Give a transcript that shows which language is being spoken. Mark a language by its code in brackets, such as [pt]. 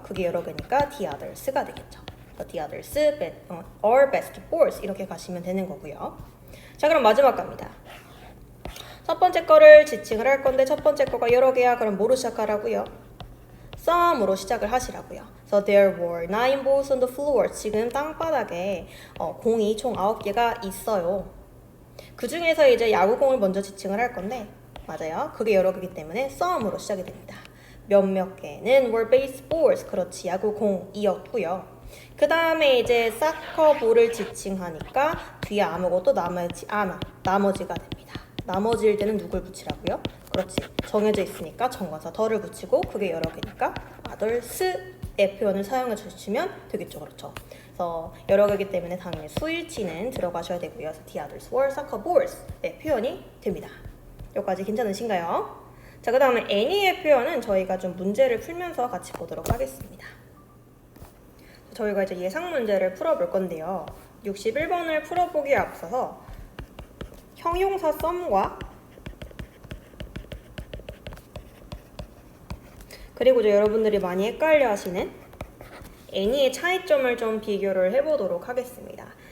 [ko] 그게 여러 개니까 the others가 되겠죠. [en] the others or basketballs [ko] 이렇게 가시면 되는 거고요. 자, 그럼 마지막 갑니다. 첫 번째 거를 지칭을 할 건데 첫 번째 거가 여러 개야. 그럼 뭐로 시작하라고요? some으로 시작을 하시라고요. [en] So there were 9 balls on the floor. [ko] 지금 땅바닥에 공이 총 9개가 있어요. 그 중에서 이제 야구공을 먼저 지칭을 할 건데 맞아요. 그게 여러 개이기 때문에 some으로 시작이 됩니다. 몇몇 개는 [en] were baseballs. [ko] 그렇지, 야구공이었고요. 그 다음에 이제 사커볼을 지칭하니까 뒤에 아무것도 남아있지 않아. 나머지가 됩니다. 나머지일 때는 누굴 붙이라고요? 그렇지, 정해져 있으니까 정관사 더를 붙이고 그게 여러 개니까 others의 표현을 사용해 주시면 되겠죠. 그렇죠. 그래서 여러 개이기 때문에 당연히 수일치는 들어가셔야 되고요. 그래서 [en] the others were soccer balls의 [ko] 표현이 됩니다. 여기까지 괜찮으신가요? 자, 그 다음에 any의 표현은 저희가 좀 문제를 풀면서 같이 보도록 하겠습니다. 저희가 이제 예상 문제를 풀어볼 건데요. 61번을 풀어보기에 앞서서 형용사 some과 그리고 이제 여러분들이 많이 헷갈려 하시는 any의 차이점을 좀 비교를 해보도록 하겠습니다.